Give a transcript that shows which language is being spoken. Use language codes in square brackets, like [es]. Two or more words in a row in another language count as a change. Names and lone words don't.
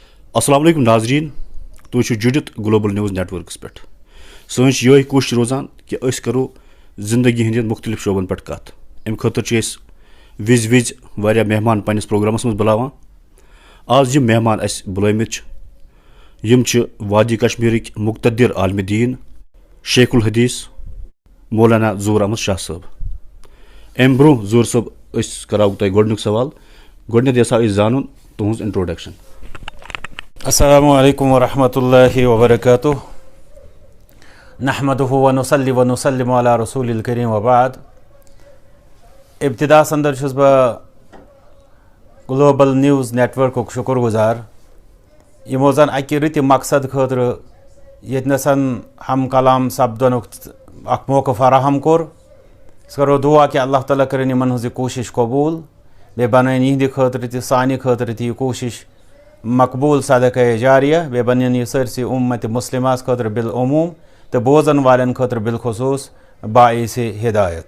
[ar] السلام علیکم [ks] ناظرین تُہۍ چھِو جُڑِتھ گلوبل نیوز نیٹورکس پٮ۪ٹھ سٲنۍ چھِ یِہوٚے کوٗشِش روزان کہِ أسۍ کَرو زندگی ہٕنٛدٮ۪ن مختلف شعبن پٮ۪ٹھ کَتھ اَمہِ خٲطرٕ چھِ أسۍ وِزِ وِزِ واریاہ مہمان پنٛنِس پرٛوگرامَس منٛز بُلاوان آز یِم مہمان اَسہِ بُلٲومٕتۍ چھِ یِم چھِ وادی کشمیٖرٕکۍ مُقتدِر عالمہِ دیٖن [ar] شیخ الحدیث [ks] مولانا ظہوٗر احمد شاہ صٲب اَمہِ برونٛہہ ظہوٗر صٲب أسۍ کَرو تۄہہِ گۄڈنیُک سوال گۄڈنٮ۪تھ یژھو أسۍ زانُن تُہٕنٛز انٹرٛوڈکشن. [ar] السلام علیکم ورحمۃ اللہ وبرکاتہ. نحمدہ ونصلی ونسلم علی رسول الکریم وبعد. [ks] ابتدا اندر چھُس بہٕ گلوبل نیوز نیٹورکُک شُکر گُزار یِمو زن اکہِ رٕتہِ مقصد خٲطرٕ ییٚتنس ہم کلام سپدنُک اکھ موقعہٕ فراہم کوٚر. أسۍ کرو دُعا کہِ اللہ تعالیٰ کٔرِنۍ یِمن ہٕنٛز یہِ کوٗشش قبوٗل بیٚیہِ بنٲیِن یِہنٛدِ خٲطرٕ تہِ سانہِ خٲطرٕ تہِ یہِ کوٗشش مقبوٗل صدقہ جاریہ بیٚیہِ بنٲیِن یہِ سٲرسٕے اُمتِ مُسلِماہس خٲطرٕ بالعموٗم تہٕ بوزن والٮ۪ن خٲطرٕ بالخصوٗص باعثِ ہدایت.